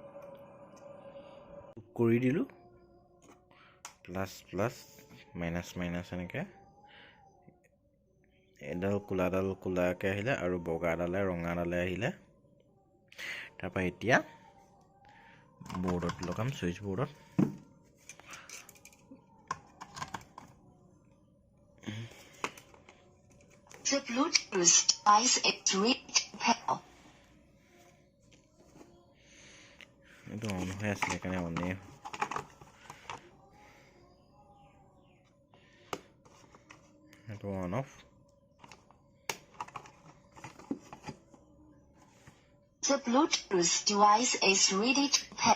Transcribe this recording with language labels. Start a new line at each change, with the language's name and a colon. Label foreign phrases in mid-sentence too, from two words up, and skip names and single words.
Assamese: কৰি দিলোঁ,
English: plus plus minus minus
Assamese: এনেকৈ। এডাল কোলাডাল কোলাকৈ আহিলে আৰু ৰঙাডালে আহিলে। তাৰপৰা এতিয়া বৰ্ডত লগাম,
English: switch boardত। The Bluetooth device is ready to pair.
Assamese: এইটো অন হৈ আছিলে সেইকাৰণে অনেই। এইটো
English: on off. The Bluetooth device is ready to pair.